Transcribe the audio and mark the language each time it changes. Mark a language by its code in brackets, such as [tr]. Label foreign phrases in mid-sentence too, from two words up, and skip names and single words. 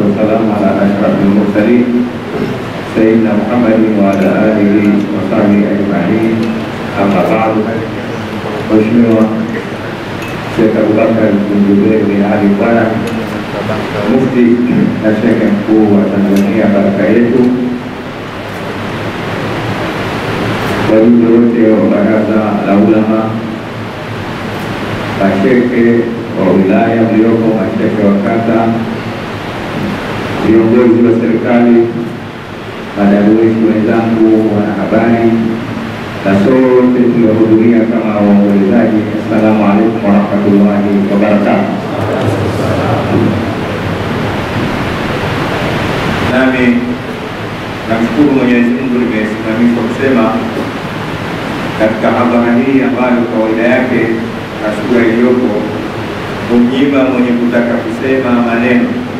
[ar] والسلام على أشرف المرسلين سيدنا محمد وعلى آله وصحبه أجمعين. أما بعد. [sw] Mheshimiwa Sheikh Abubakar bin Zubair bin Ali Bwana Mufti na Sheikh mkuu wa Tanzania, baraka yetu, wajumbe wote wa baraza la ulama, mashekhe wa wilaya mlioko, mashekhe wa kata, viongozi wa serikali, madarueshi wenzangu, wanahabari na sote tuliohudhuria kama waombolezaji. [ar] السلام عليكم ورحمة الله وبركاته. [sw] Nami namshukuru Mwenyezi Mungu nimesimamishwa kusema katika hadhara hii ambayo kawaida yake na sura iliyopo humnyima mwenye kutaka kusema maneno.